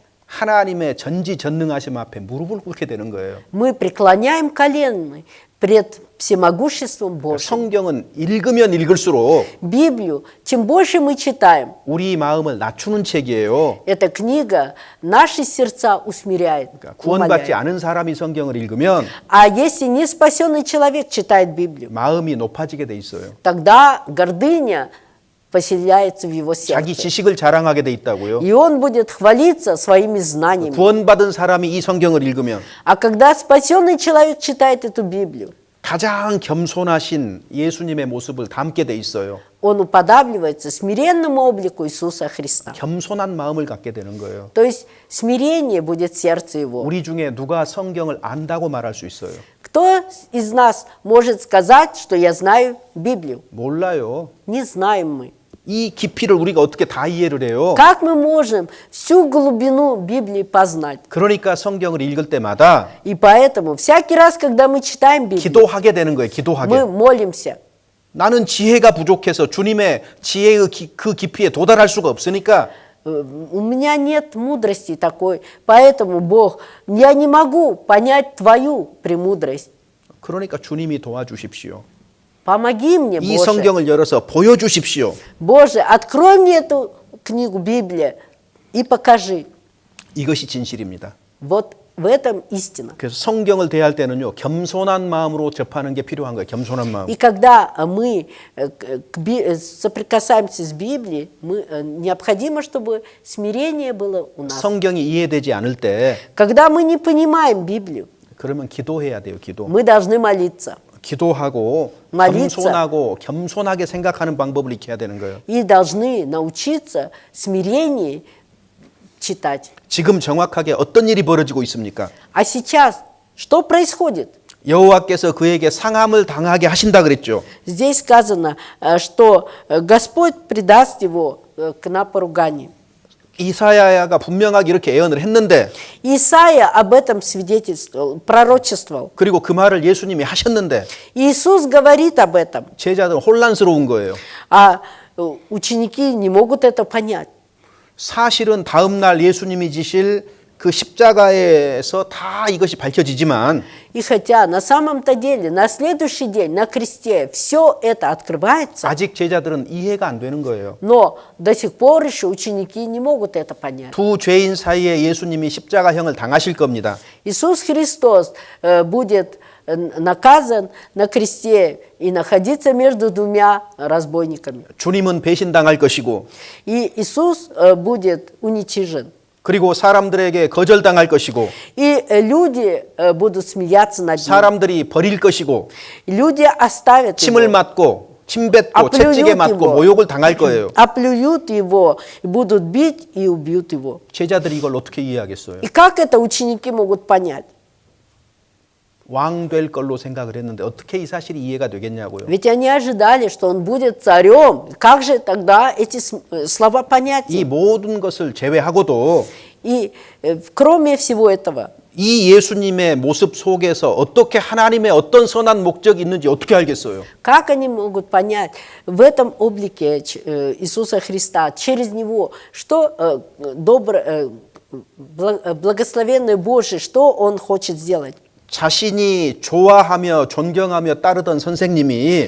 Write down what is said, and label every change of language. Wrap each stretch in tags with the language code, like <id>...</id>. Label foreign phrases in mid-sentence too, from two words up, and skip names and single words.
<ko>하나님의 전지전능하심 앞에 무릎을 꿇게 되는 거예요.</ko> <ru>мы преклоняем колено пред всемогуществом Божьим.</ru> <ko>성경은 읽으면 읽을수록</ko> <ru>Библию, чем больше мы читаем,</ru> <ko>우리 마음을 낮추는 책이에요.</ko> <ru>эта книга наши сердца усмиряет,</ru> <ko>그러니까 구원받지</ko> <ru>умоляет.</ru> <ko>않은 사람이 성경을 읽으면</ko> <ru>А если не спасенный человек читает Библию,</ru> <ko>마음이 높아지게 돼 있어요.</ko> <ru>тогда гордыня поселяется в его</ru> <ko>자기</ko> <ru>сердце.</ru> <ko>지식을 자랑하게 돼 있다고요.</ko> <ru>И он будет хвалиться своими знаниями.</ru> <ko>구원받은 사람이 이 성경을 읽으면</ko> <ru>А когда спасенный человек читает эту Библию,</ru> <ko>가장 겸손하신 예수님의 모습을 담게 돼 있어요.</ko> <ru>он уподабливается смиренному облику Иисуса Христа.</ru> <ko>겸손한 마음을 갖게 되는 거예요.</ko> <ru>То есть смирение будет в сердце его.</ru> <ko>우리 중에 누가 성경을 안다고 말할 수 있어요?</ko> <ru>Кто из нас может сказать, что я знаю Библию?</ru> <ko>몰라요.</ko> <ru>Не знаем мы.</ru> <ko>이 깊이를 우리가 어떻게 다 이해를 해요?</ko> <ru>Как мы можем всю глубину Библии познать?</ru> <ko>그러니까 성경을 읽을 때마다</ko> <ru>И поэтому всякий раз, когда мы читаем Библию,</ru> <ko>기도하게 되는 거예요. 기도하게.</ko> <ru>мы молимся.</ru> <ko>나는 지혜가 부족해서 주님의 지혜의 그 깊이에 도달할 수가 없으니까</ko> <ru>У меня нет мудрости такой, поэтому, Бог, я не могу понять Твою премудрость.</ru> <ko>그러니까 주님이 도와주십시오.</ko> <ru>Помоги мне,</ru> <ko>이</ko> <ru>Боже.</ru> <ko>성경을 열어서 보여주십시오.</ko> <ru>Боже, открой мне эту книгу Библия и покажи.</ru> <ko>이것이 진실입니다.</ko> <ru>Вот в этом истина.</ru> <ko>그래서 성경을 대할 때는요, 겸손한 마음으로 접하는 게 필요한 거예요. 겸손한 마음.</ko> <ru>И когда мы соприкасаемся с Библией, необходимо, чтобы смирение было у нас.</ru> <ko>성경이 이해되지 않을 때</ko> <ru>Когда мы не понимаем Библию,</ru> <ko>그러면 기도해야 돼요. 기도.</ko> <ru>мы должны молиться.</ru> <ko>기도하고</ko> <ru>молиться.</ru> <ko>겸손하고 겸손하게 생각하는 방법을 익혀야 되는 거예요.</ko> <ru>И должны научиться смирение читать.</ru> <ko>지금 정확하게 어떤 일이 벌어지고 있습니까?</ko> <ru>А сейчас что происходит?</ru> <ko>여호와께서 그에게 상함을 당하게 하신다 그랬죠.</ko> <ru>Здесь сказано, что Господь предаст его к напоруганию.</ru> <ko>이사야가 분명하게 이렇게 예언을 했는데</ko> <ru>Исаия об этом свидетельствовал, пророчествовал.</ru> <ko>그리고 그 말을 예수님이 하셨는데</ko> <ru>Иисус говорит об этом,</ru> <ko>제자들은 혼란스러운 거예요.</ko> <ru>а ученики не могут это понять.</ru> <ko>사실은 다음 날 예수님이 지실 그 십자가에서 다 이것이 밝혀지지만</ko> <ru>И хотя на самом-то деле на следующий день на кресте все это открывается,</ru> <ko>아직 제자들은 이해가 안 되는 거예요.</ko> <ru>но до сих пор еще ученики не могут это понять.</ru> <ko>두 죄인 사이에 예수님이 십자가형을 당하실 겁니다.</ko> <ru>Иисус Христос будет наказан на кресте и находиться между двумя разбойниками.</ru> <ko>주님은 배신당할 것이고</ko> <ru>И Иисус будет уничижен.</ru> <ko>그리고 사람들에게 거절당할 것이고</ko> <ru>И люди будут смеяться над ним.</ru> <ko>사람들이 버릴 것이고</ko> <ru>И люди оставят</ru> <ko>침을</ko> <ru>его,</ru> <ko>맞고 침뱉고</ko> <ru>оплюют</ru> <ko>채찍에 맞고</ko> <ru>его,</ru> <ko>모욕을 당할 거예요.</ko> <ru>оплюют его, и будут бить и убьют его.</ru> <ko>제자들이 이걸 어떻게 이해하겠어요?</ko> <ru>И как это ученики могут понять?</ru> <ko>왕 될 걸로 생각을 했는데 어떻게 이 사실이 이해가 되겠냐고요.</ko> <ru>Ведь они ожидали, что он будет царем. Как же тогда эти слова понять?</ru> <ko>이 모든 것을 제외하고도</ko> <ru>И кроме всего этого,</ru> <ko>이 예수님의 모습 속에서 어떻게 하나님의 어떤 선한 목적이 있는지 어떻게 알겠어요?</ko> <ru>как они могут понять в этом облике Иисуса Христа, через Него, что благословенный Божий, что Он хочет сделать?</ru> <ko>자신이 좋아하며 존경하며 따르던 선생님이</ko>